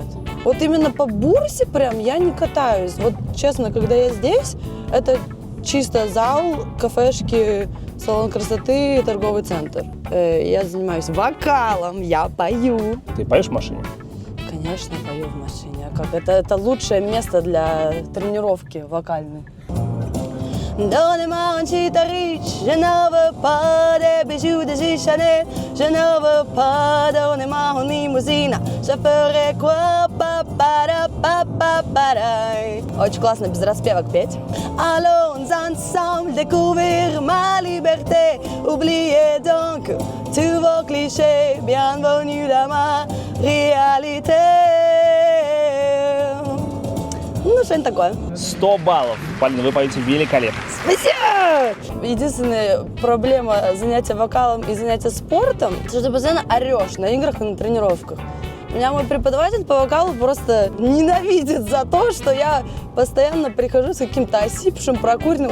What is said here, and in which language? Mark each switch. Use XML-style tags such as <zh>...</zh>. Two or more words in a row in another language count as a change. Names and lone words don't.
<ru>Вот именно по бурсе прям я не катаюсь. Вот честно, когда я здесь, это чисто зал, кафешки, салон красоты, торговый центр. Я занимаюсь вокалом, я пою. Ты поешь в машине? Конечно, пою в машине. А как? Это лучшее место для тренировки вокальной.</ru> <fr>Donnez-moi un cheetah riche, je n'en veux pas des bijoux de Chanel, je n'en veux pas, donnez-moi une limousine, je ferai quoi,</fr> <ru>Очень классно без распевок петь.</ru> <fr>Allons ensemble découvrir ma liberté, oubliez donc tous vos clichés, bienvenue dans ma réalité.</fr> <ru>Ну, что-нибудь такое. 100 баллов. Полина, вы поете великолепно. Спасибо! Единственная проблема занятия вокалом и занятия спортом, что ты постоянно орешь на играх и на тренировках. Меня мой преподаватель по вокалу просто ненавидит за то, что я постоянно прихожу с каким-то осипшим, прокуренным.</ru>